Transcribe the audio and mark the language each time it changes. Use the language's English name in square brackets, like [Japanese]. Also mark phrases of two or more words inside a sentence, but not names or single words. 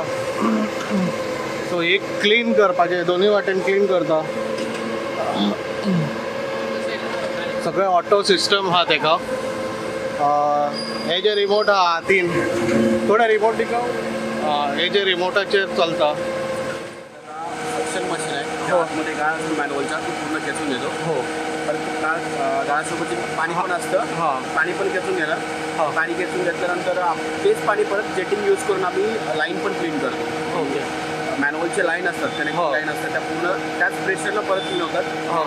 [Konkani] सो एक क्लीन करपाचें, दोनूय वाटेन क्लीन करता, सगळें [English] auto system [Konkani] आहा तेका। हे जे रिमोट आहा हातीन थोडे रिमोट दिका, हे जे रिमोटाचेर चलता [English] suction machine आहे। [Marathi] मध्ये गाळ मॅन्युअलचा पूर्ण खेचून घेतो। हो, गाळासोबत पाणी पण असतं, पाणी पण खेचून घेणार। पाणी खेचून घेतल्यानंतर तेच पाणी परत [English] jetting use [Marathi] करून आम्ही लाईन पण क्लीन करतो। ओके, मॅन्युअलचे लाईन असतात, [English] connecting line [Marathi] असतात, त्या पूर्ण त्याच प्रेशरला परत क्लीन होतात।